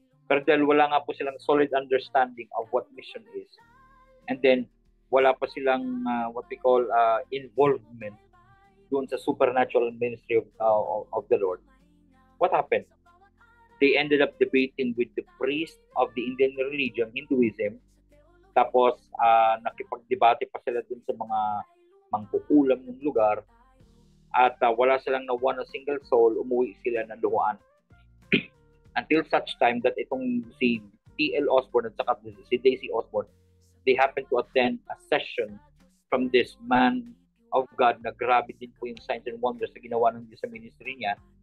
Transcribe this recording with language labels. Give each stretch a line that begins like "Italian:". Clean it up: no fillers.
Filipino: Pero dahil wala nga po silang
English: solid understanding of what mission is, and then
Filipino: wala pa silang
English: what we call involvement
Filipino: doon sa
English: supernatural ministry of the Lord, what happened? They ended up debating with the priest of the Indian religion, Hinduism.
Filipino: Tapos, nakipagdebate pa sila dun sa mga mangkukulam ng lugar. At wala silang nawan na
English: single soul,
Filipino: umuwi sila ng luhaan.
English: Until such time that
Filipino: itong si
English: T.L. Osborne
Filipino: at saka si
English: Daisy Osborne, they happened to attend a session from this man of God
Filipino: na grabe din po yung
English: signs and wonders
Filipino: na ginawa ng Diyos sa ministry
English: niya.